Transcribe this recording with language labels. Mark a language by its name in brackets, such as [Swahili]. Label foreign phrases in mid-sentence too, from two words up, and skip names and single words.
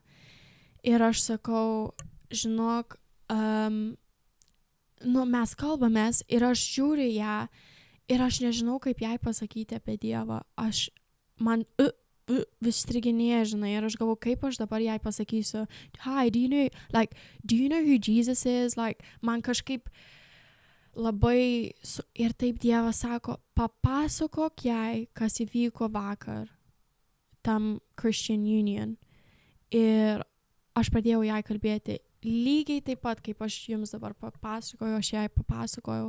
[Lithuanian] Ir aš sakau, žinok, mes kalbamės ir aš žiūriu ją ir aš nežinau, kaip jai pasakyti apie Dievą. Man vis striginėja, žinai, ir aš galvoju, kaip aš dabar jai pasakysiu, [English] hi, do you know who Jesus is? [Lithuanian] Man kažkaip labai, ir taip Dievas sako, papasakok jai, kas įvyko vakar tam Christian Union. Ir aš pradėjau jai kalbėti lygiai taip pat, kaip aš jums dabar papasakoju, aš jai papasakojau.